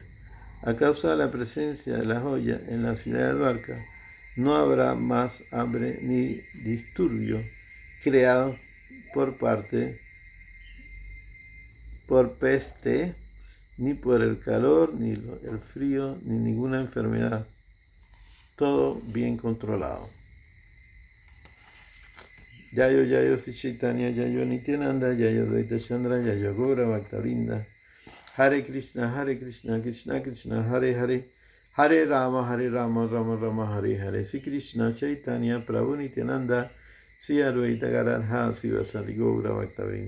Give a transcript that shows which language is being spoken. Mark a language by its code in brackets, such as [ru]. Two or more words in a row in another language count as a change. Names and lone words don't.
[es] A causa de la presencia de la joya en la ciudad de Dwarka, no habrá más hambre ni disturbio creado por peste, ni por el calor, ni el frío, ni ninguna enfermedad. Todo bien controlado. [sa] Yayo Sri Chaitanya, Yayo Nityananda, Yayo Dvaita Chandra, Yayo Gaura Bhaktavinda. Hare Krishna, Krishna Krishna, Hare Hare, Hare Rama, Rama Rama, Hare Hare. Sri Krishna Chaitanya, Prabhu Nityananda, Sri Advaita Gadadhara, Sri Vasari Gaura Bhaktavinda.